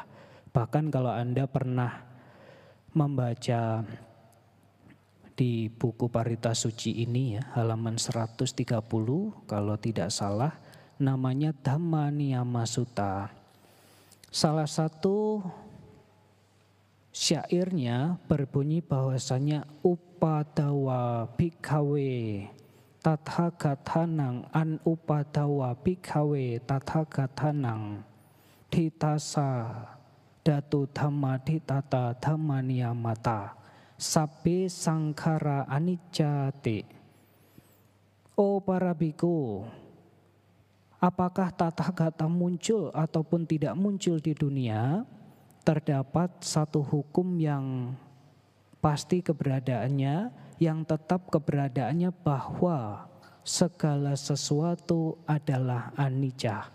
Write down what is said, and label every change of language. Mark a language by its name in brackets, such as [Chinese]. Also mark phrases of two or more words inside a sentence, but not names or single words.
[Indonesian] Bahkan kalau Anda pernah membaca di buku Parita Suci ini ya, halaman 130 kalau tidak salah, namanya Dhamma Niyama Sutta. Salah satu syairnya berbunyi bahwasanya [Pali] upadawa bhikkhave tathagatanang an upadawa bhikkhave tathagatanang ditasa datu dhamma ditata dhamma niyamata sabbe sangkhara anicca-te. [Indonesian] Oh para biku, apakah Tathagata muncul ataupun tidak muncul di dunia, terdapat satu hukum yang pasti keberadaannya, yang tetap keberadaannya, bahwa segala sesuatu adalah anicca.